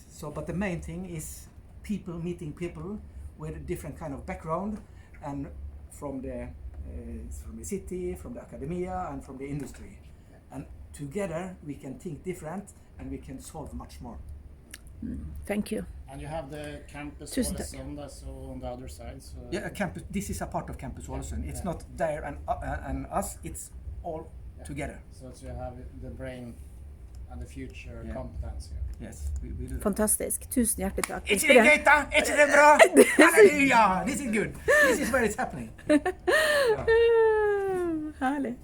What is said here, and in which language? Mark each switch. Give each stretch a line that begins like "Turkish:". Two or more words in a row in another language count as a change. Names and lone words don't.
English: So, but the main thing is people meeting people with a different kind of background, and from the city, from the academia, and from the industry, and together we can think different, and we can solve much more. Thank you. And you have the campus
Norwegian: Tusen tack.
English: Ålesund so on the other side. So Yeah, a campus. This is a part of Campus Ålesund. It's Yeah. not there and us. It's all Yeah. together. So you have the brain and the future Yeah. competence here. Yes, we do.
Norwegian: Fantastisk. Tusen hjertelig takk. Ikke det gøy, da? Ikke det bra?
English: Halleluja! This is good. This is where it's happening.
Norwegian: Herlig.